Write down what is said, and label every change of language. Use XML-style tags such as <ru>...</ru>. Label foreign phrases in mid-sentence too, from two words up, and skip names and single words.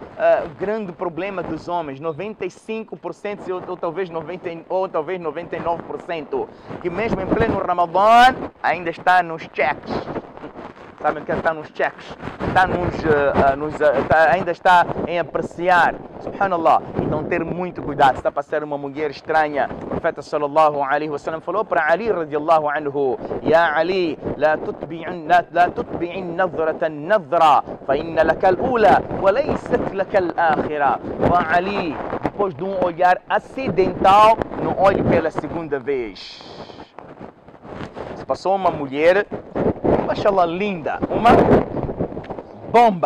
<pt>O grande problema dos homens, 95% ou talvez 99%, que mesmo em pleno Ramadã ainda está nos checks. Sabem que está nos checks, ainda está em apreciar. Subhanallah. Então ter muito cuidado. Se está a passar uma mulher estranha, o profeta</pt> <ar>صلى الله عليه وسلم</ar> <pt>falou para Ali</pt> <ar>رضي الله عنه: "يا علي لا تتبع النظرة النظرة فإن لك الأولى وليست لك الآخرة."</ar> <pt>Ó Ali, depois de um olhar acidental, não olhe pela segunda vez. Se passou uma mulher, mashallah, linda, uma bomba.</pt>